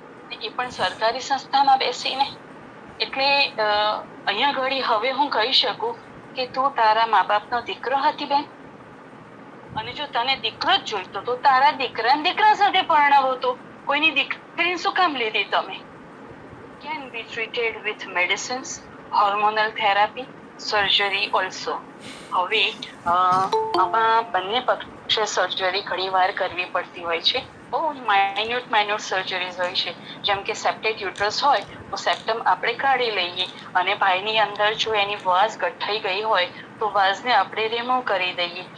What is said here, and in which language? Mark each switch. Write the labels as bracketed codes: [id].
[gu] એ પણ સરકારી સંસ્થામાં બેસીને. એટલે અહીંયા ઘડી હવે હું કહી શકું કે તું તારા મા બાપનો દીકરો હતી બેન, અને જો તને દીકરો જ જોઈતો તો તારા દીકરા સાથે પરણાવો. તો કોઈની દીકરીને શું કામ લીધી તમે? [en] Can be treated with medicines, hormonal therapy, surgery also. [gu] હવે આમાં બંને પક્ષે સર્જરી ઘણી વાર કરવી પડતી હોય છે. બહુ માઇન્યુટ સર્જરીઝ હોય છે. જેમ કે સેપ્ટેડ યુટ્રસ હોય તો સેપ્ટમ આપણે કાઢી લઈએ, અને ભાઈની અંદર જો એની વાઝ ગઠ્ઠાઈ ગઈ હોય તો વાઝને આપણે રિમૂવ કરી દઈએ.